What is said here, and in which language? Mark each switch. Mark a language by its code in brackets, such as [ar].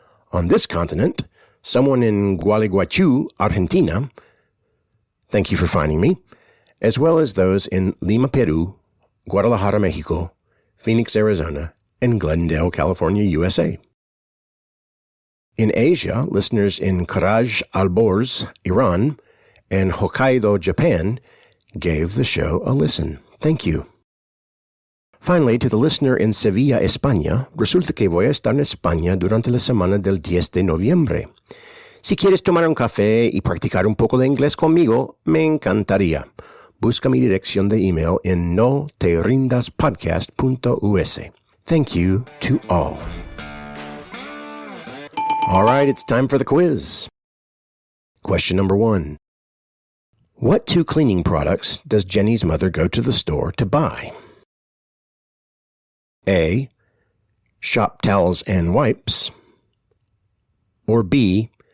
[en] On this continent, someone in Gualeguaychú, Argentina, thank you for finding me, as well as those in Lima, Peru, Guadalajara, Mexico, Phoenix, Arizona, and Glendale, California, USA. In Asia, listeners in Karaj, Alborz, Iran, and Hokkaido, Japan, gave the show a listen. Thank you. Finally, to the listener in Sevilla, España, [es] resulta que voy a estar en España durante la semana del 10 de noviembre. Si quieres tomar un café y practicar un poco de inglés conmigo, me encantaría. Busca mi dirección de email en noterrindaspodcast.us. [en] Thank you to all. All right, it's time for the quiz. Question number 1. What 2 cleaning products does Jenny's mother go to the store to buy? A. Shop towels and wipes. Or B.